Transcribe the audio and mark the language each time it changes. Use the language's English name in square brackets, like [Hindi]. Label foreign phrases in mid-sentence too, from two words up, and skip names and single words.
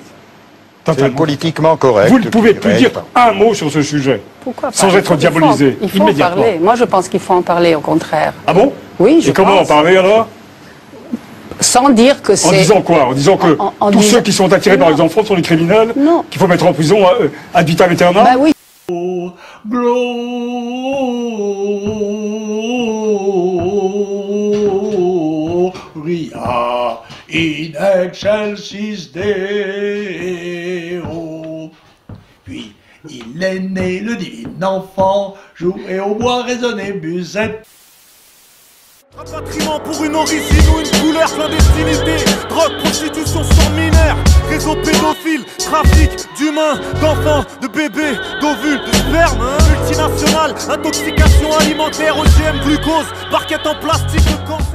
[French] C'est politiquement correct. Vous ne pouvez plus dire un mot sur ce sujet. Pourquoi pas? Sans être diabolisé Il faut en parler. Moi, je pense qu'il faut en parler, au contraire. Ah bon? Oui, je pense. Et comment en parler alors? Sans dire que c'est... En disant quoi? En disant que tous ceux qui sont attirés par les enfants sont des criminels? Non. Qu'il faut mettre en prison [Latin] ad vitam aeternam? [French] Bah oui. [Latin] Gloria in excelsis Deo. [French] Puis il est né, le divin enfant, joué au bois, résonné musette. Rapatriement pour une origine ou une couleur, clandestinité, drogue, prostitution sans mineurs, réseau pédophile, trafic d'humains, d'enfants, de bébés, d'ovules, de sperme, multinationales, intoxication alimentaire, OGM, glucose, barquette en plastique, de cancer.